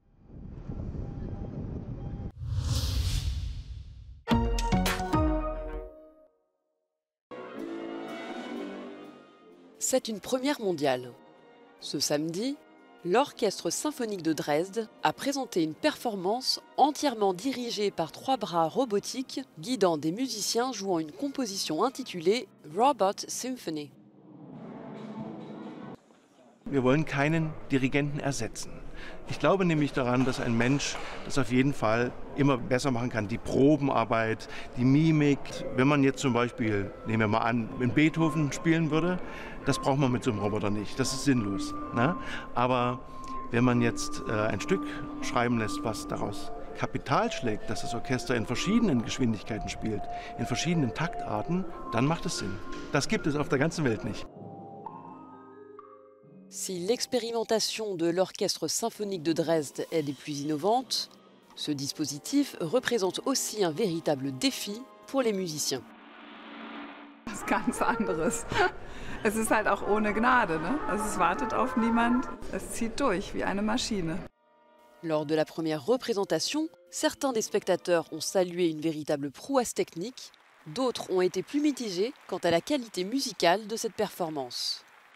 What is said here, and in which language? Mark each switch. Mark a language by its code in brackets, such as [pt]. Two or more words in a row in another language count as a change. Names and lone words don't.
[fr] C'est une première mondiale. Ce samedi, l'Orchestre symphonique de Dresde a présenté une performance entièrement dirigée par 3 bras robotiques guidant des musiciens jouant une composition intitulée Robot Symphony. [de] Wir wollen keinen Dirigenten ersetzen. Ich glaube nämlich daran, dass ein Mensch das auf jeden Fall immer besser machen kann. Die Probenarbeit, die Mimik. Wenn man jetzt zum Beispiel, nehmen wir mal an, in Beethoven spielen würde, das braucht man mit so einem Roboter nicht. Das ist sinnlos. Ne? Aber wenn man jetzt ein Stück schreiben lässt, was daraus Kapital schlägt, dass das Orchester in verschiedenen Geschwindigkeiten spielt, in verschiedenen Taktarten, dann macht es Sinn. Das gibt es auf der ganzen Welt nicht. [fr] Si l'expérimentation de l'Orchestre symphonique de Dresde est des plus innovantes, ce dispositif représente aussi un véritable défi pour les musiciens. [de] Was ganz anderes. Es ist halt auch ohne Gnade, ne? Also es wartet auf niemand, es zieht durch wie eine Maschine. [fr] Lors de la première représentation, certains des spectateurs ont salué une véritable prouesse technique, d'autres ont été plus mitigés quant à la qualité musicale de cette performance.